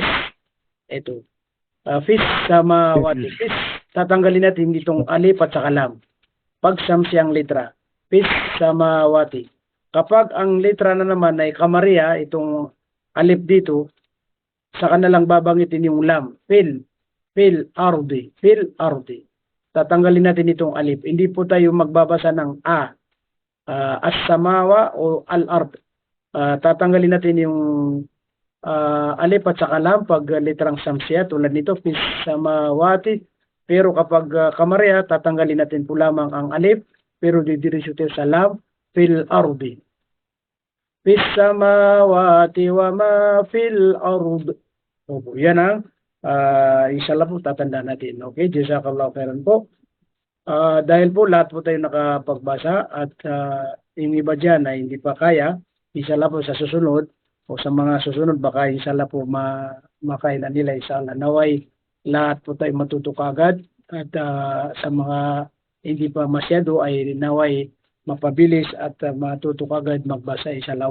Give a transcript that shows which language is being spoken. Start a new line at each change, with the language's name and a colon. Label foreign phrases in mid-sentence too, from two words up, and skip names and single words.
Arabic: Ito. في السماوات.
Filipino: Fish, tatanggalin natin itong alif at saka lam. Pag samsiyang litra.
Arabic: في السماوات.
Filipino: Kapag ang litra na naman ay kamariya, itong alif dito, saka na lang babangitin yung lam.
Arabic: في الأرض.
Filipino: Tatanggalin natin itong alif. Hindi po tayo magbabasa ng a.
Arabic: As-samawa o al-ard.
Filipino: Tatanggalin natin yung alif at saka lam pag litrang samsiya tulad nito
Arabic: في السماوات,
Filipino: pero kapag kamariya tatanggalin natin po lamang ang alif pero didiretso tayo sa lam.
Arabic: في الأرض في السماوات وما في الأرض.
Filipino: Opo, yan ang inshallah po tatandaan natin. Okay,
Arabic: جزاك الله خيرا
Filipino: po. Dahil po lahat po tayo nakapagbasa at yung iba dyan ay hindi pa kaya, inshallah po sa susunod o sa mga susunod baka inshallah po makailan nila inshallah. Naway lahat po tayo matuto kagad at sa mga hindi pa masyado ay naway mapabilis at matuto kagad magbasa inshallah.